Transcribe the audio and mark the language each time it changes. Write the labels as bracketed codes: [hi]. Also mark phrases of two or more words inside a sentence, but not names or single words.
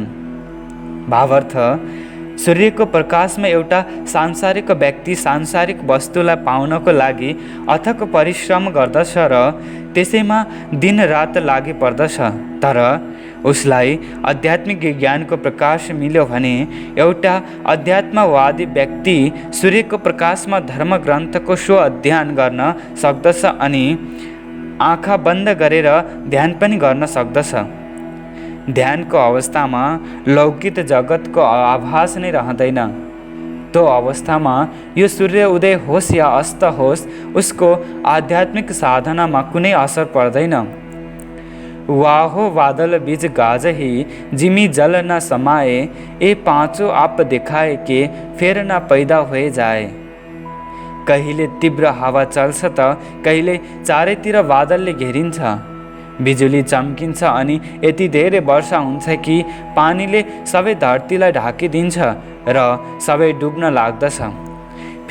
[ne] भावार्थ, सूर्यको प्रकाशमा एउटा सांसारिक व्यक्ति सांसारिक वस्तुलाई पाउनको लागि अथक परिश्रम गर्दछ र त्यसैमा दिन रात लागि पर्दछ, तर उसलाई आध्यात्मिक ज्ञानको प्रकाश मिल्यो भने एउटा अध्यात्मवादी व्यक्ति सूर्यको प्रकाशमा धर्म ग्रन्थको स्व अध्ययन गर्न सक्दछ अनि आँखा बन्द गरेर ध्यान पनि गर्न सक्दछ। ध्यानको अवस्थामा लौकिक जगतको आभास नै रहँदैन। त्यो अवस्थामा यो सूर्य उदय होस् या अस्त होस्, उसको आध्यात्मिक साधनामा कुनै असर पर्दैन। [hi] वाहो बादल बीज गाजही जिमी जल न समाए, ए पाँचों आप दिखाए के फेर न पैदा हुए जाए। [ne] कहिले तीव्र हावा चल्छ त कहिले चारैतिर बादलले घेरिन्छ, बिजुली चम्किन्छ अनि यति धेरै वर्षा हुन्छ कि पानीले सबै धरतीलाई ढाकिदिन्छ र सबै डुब्न लाग्दछ।